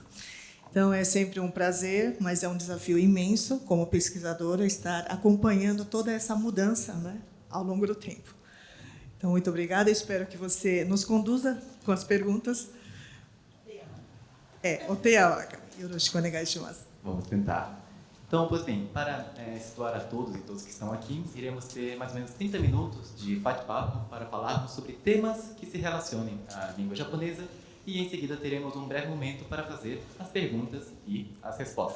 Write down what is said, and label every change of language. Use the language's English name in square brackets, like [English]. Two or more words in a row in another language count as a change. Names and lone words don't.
[Portuguese] Então, é sempre um prazer, mas é um desafio imenso, como pesquisadora, estar acompanhando toda essa mudança, né, ao longo do tempo. Então, muito obrigada. Espero que você nos conduza com as perguntas. Oteyawaka. [Japanese] よろしくお願いします. [Portuguese] Vamos tentar. Então, pois bem, para situar a todos e todos que estão aqui, iremos ter mais ou menos 30 minutos de bate-papo para falarmos sobre temas que se relacionem à língua japonesa e, em seguida, teremos um breve momento para fazer as perguntas e as respostas.